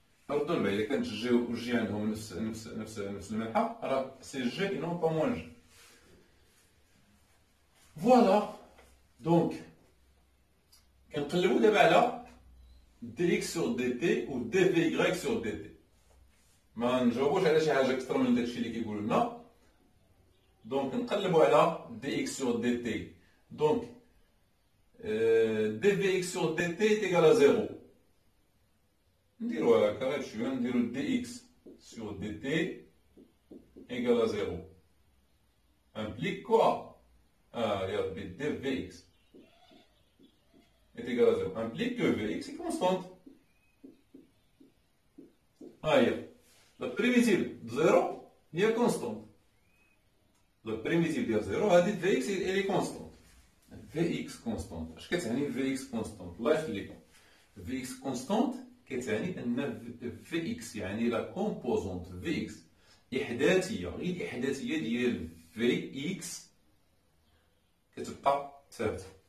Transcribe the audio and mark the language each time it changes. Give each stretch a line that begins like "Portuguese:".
Arabic: ردوا البال اذا كانت g و g عندهم نفس المنحة راه سي g et non pas moins g.
French: Voilà.
Arabic: Donc كنقلبو دابا على dx sur dt و dvy sur dt. ما نجاوبوش على شي حاجه اكثر من داكشي اللي كيقولوا لنا. دونك نقلبوا على dx sur dt.
French: دونك dvx sur dt est égal à 0.
Arabic: نديروها هكا غير شويه.
French: نديرو dx sur dt égal à 0 implique quoi? يا ربي dvx est égal à 0 implique que Vx est constante. La primitive de 0 est constante. La primitive de 0 هذه Vx elle est constante. Vx constante.
Arabic: اش كتعني Vx constante؟ الله يخليكم. Vx constante كتعني ان Vx يعني لا كومبوزونت Vx إحداثية. غير الإحداثية ديال Vx كتبقى ثابتة.